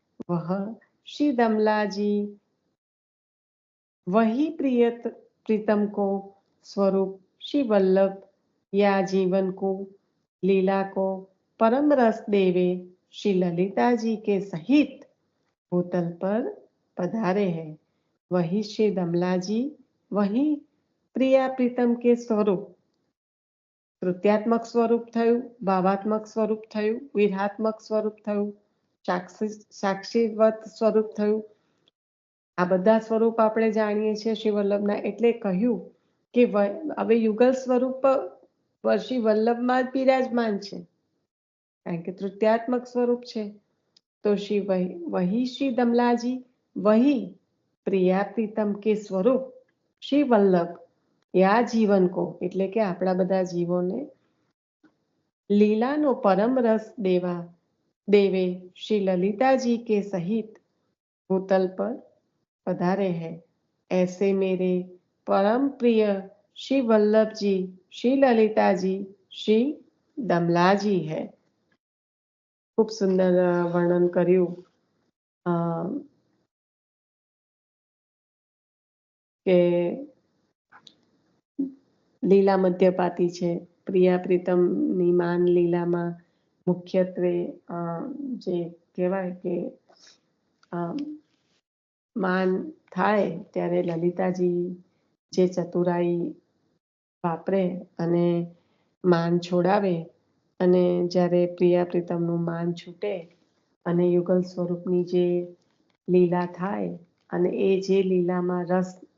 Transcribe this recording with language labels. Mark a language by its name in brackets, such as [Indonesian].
[Hindi] वह श्री दमला जी वही प्रीतम को स्वरूप श्री वल्लभ या जीवन को लीला को परम रस देवे श्री ललिता जी के सहित भूतल पर पधारे हैं। वही श्री दमला जी वही प्रिया प्रीतम के स्वरूप तृतीयात्मक स्वरूप थયું, [Gujarati] ભાવાત્મક સ્વરૂપ થયું, વિરહાત્મક સ્વરૂપ થયું, [Hindi] સાક્ષીવત સ્વરૂપ થયું। [Gujarati] આ બધા સ્વરૂપ આપણે જાણીએ છીએ શ્રી વલ્લભના, એટલે કહ્યું કે હવે યુગલ સ્વરૂપ શ્રી વલ્લભમાં જ બિરાજમાન છે, કારણ કે તૃતીયાત્મક સ્વરૂપ છે। [Hindi] तो वही श्री दमला जी वही प्रिया प्रीतम के स्वरूप श्री वल्लभ या जीवन को [Gujarati] એટલે કે આપણા બધા જીવોને લીલાનો પરમ રસ [Hindi] देवे श्री ललिता जी के सहित भूतल पर पधारे हैं। ऐसे मेरे परम प्रिय श्री वल्लभ जी श्री ललिता जी श्री दमला जी है। खूब सुंदर वर्णन [Gujarati] કર્યું કે લીલા મધ્યપાતી છે। પ્રિયા પ્રીતમની માન લીલામાં મુખ્યત્વે જે કહેવાય કે માન થાય ત્યારે લલિતાજી જે ચતુરાઈ વાપરે અને માન છોડાવે, અને જ્યારે પ્રિયા પ્રીતમનું માન છૂટે અને યુગલ સ્વરૂપની જે લીલા થાય અને એ જે લીલામાં રસ